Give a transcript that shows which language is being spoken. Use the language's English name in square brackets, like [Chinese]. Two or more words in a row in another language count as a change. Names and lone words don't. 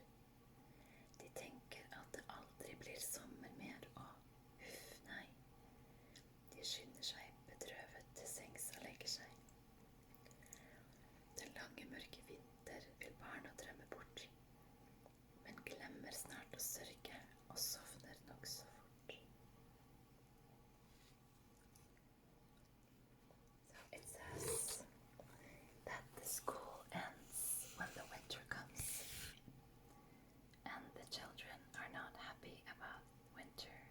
[Norwegian] De tenker at det aldri blir sommer mer, og uff, nei. De skynder seg bedrøvet til sengs og legger seg. Den lange mørke vinter vil barna drømme bort, men glemmer snart å sørge og sovner nok så fort. [English] So it says that the school ends when the winter comes, and the children are not happy about winter.